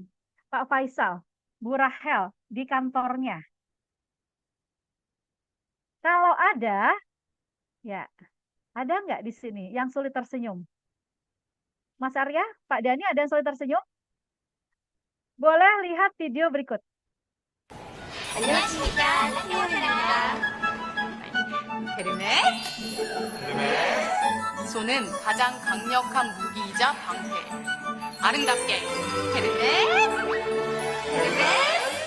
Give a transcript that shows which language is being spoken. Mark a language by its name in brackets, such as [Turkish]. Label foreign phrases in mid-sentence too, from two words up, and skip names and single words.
[Indonesian] Pak Faisal, Bu Rahel di kantornya. Kalau ada, ya, ada nggak di sini yang sulit tersenyum? Mas Arya, Pak Dani, ada yang sulit tersenyum? Boleh lihat video berikut. [Korean] 안녕하십니까. 태원입니다. 헤르메스. 손은 가장 강력한 무기이자 방패. 아름답게. 헤르메스. 헤르메스.